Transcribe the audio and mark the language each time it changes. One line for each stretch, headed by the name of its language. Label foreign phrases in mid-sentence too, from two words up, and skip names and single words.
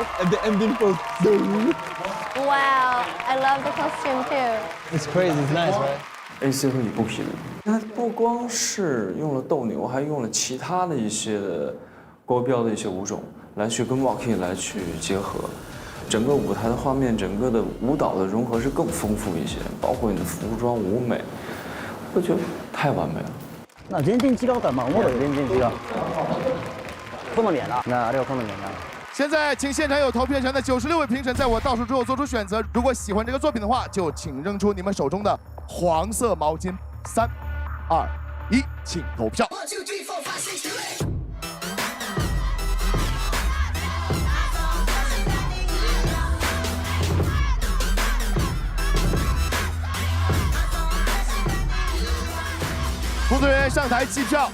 English: And the ending pose. Wow, I love the costume too. It's crazy, it's nice, right?
Chinese: AC 和Ibuki的，它不光是用了斗牛，还用了其他的一些国标的一些舞种来去跟 walking 来去结合，整个舞台的画面，整个的舞蹈的融合是更丰富一些，包括你的服装舞美，我觉得太完美了。
Japanese: 那全然違うから、まあ思うよ全然違う。好みやな。那あれは好みやな。
Chinese: 现在，请现场有投票权的96位评审，在我倒数之后做出选择。如果喜欢这个作品的话，就请扔出你们手中的黄色毛巾。3、2、1，请投票。工作人员上台计票。